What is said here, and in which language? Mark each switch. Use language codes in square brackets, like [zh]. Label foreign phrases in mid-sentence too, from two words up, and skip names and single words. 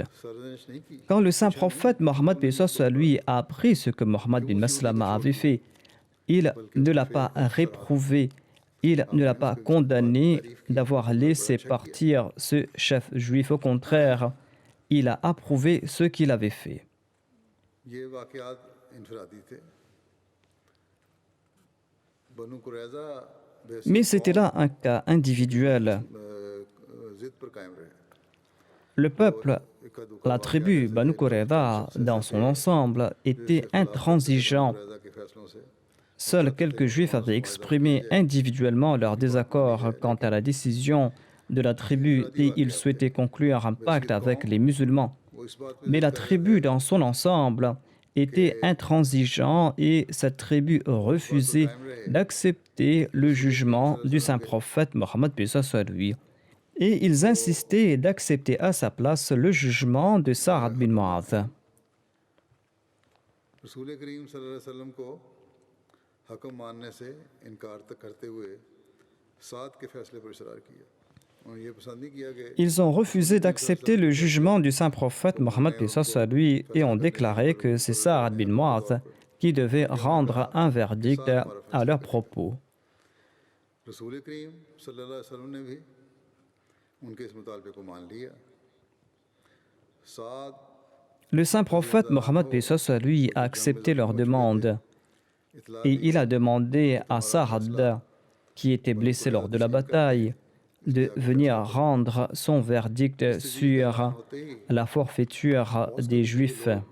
[fr] Quand le saint prophète Mohammed à lui a appris ce que Mohammed bin Maslama avait fait, il ne l'a pas réprouvé, il ne l'a pas condamné d'avoir laissé partir ce chef juif. Au contraire, il a approuvé ce qu'il avait fait. [ur] یہ واقعات انفرادی تھے بنو قریظہ [fr] Mais c'était là un cas individuel. [ur] ضد پر قائم رہے [fr] Le peuple, la tribu Banu Qurayza dans son ensemble, était intransigeant. [ur] قریظہ کے فیصلوں سے [fr] Seuls quelques juifs avaient exprimé individuellement leur désaccord quant à la décision de la tribu et ils souhaitaient conclure un pacte avec les musulmans. [ur] وہ اس بات پہ [fr] Mais la tribu dans son ensemble était intransigeant et cette tribu refusait d'accepter le jugement du saint prophète Mohammed lui. Et ils insistaient d'accepter à sa place le jugement de Sa'ad bin Mu'adh. [ur] رسول کریم [ar] صلى الله عليه وسلم [ur] کو حکم ماننے سے انکار تک کرتے ہوئے سعد کے فیصلے پر اصرار کیا انہوں نے یہ پسند نہیں کیا کہ [fr] Ils ont refusé d'accepter le jugement du saint prophète Mohammed lui et ont déclaré que c'est Sa'ad bin Mu'adh qui devait rendre un verdict à leur propos. [ur] رسول کریم [ar] صلى الله عليه وسلم [ur] نے بھی ان کے اس مطالبے کو مان لیا سعد [fr] Le saint prophète Mohammed lui a accepté leur demande et il a demandé à Sa'ad, qui était blessé lors de la bataille, de venir rendre son verdict sur la forfaiture des Juifs.